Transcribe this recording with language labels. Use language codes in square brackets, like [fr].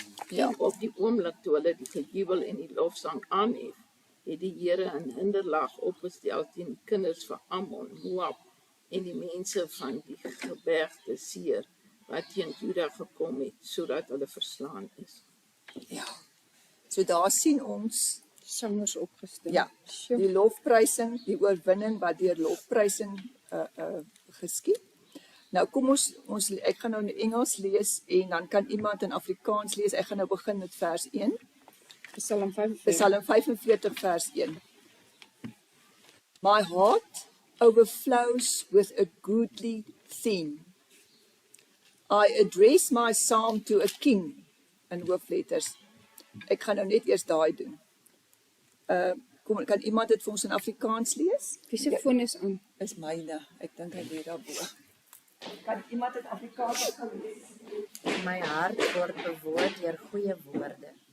[af] En op die oomblik toe hulle die gejubel en die lofsang aanhef, het die Here 'n hinderlaag opgestel teen die kinders van Ammon, Moab en die mense van die gebergte Seir, wat teen Juda gekom het, sodat hulle verslaan is. Ja. So daar sien ons Sangers opgestel. ja, die lofprysing, die oorwinning wat deur lofprysing geskied. Nou kom ons ek gaan nou in Engels lees en dan kan iemand in Afrikaans lees. Ek gaan nou begin met vers 1. Psalm 45. Psalm 45 vers 1. [en] My heart overflows with a goodly theme. I address my psalm to a king, [af] in hoofletters. Ek gaan nou net eers daai doen. Kan iemand dit vir ons in Afrikaans lees? Wie se foon is aan? Is myne. Ek dink hy lê daarbo. Kan iemand dit Afrikaans lees? My hart word bewoord deur goeie woorde.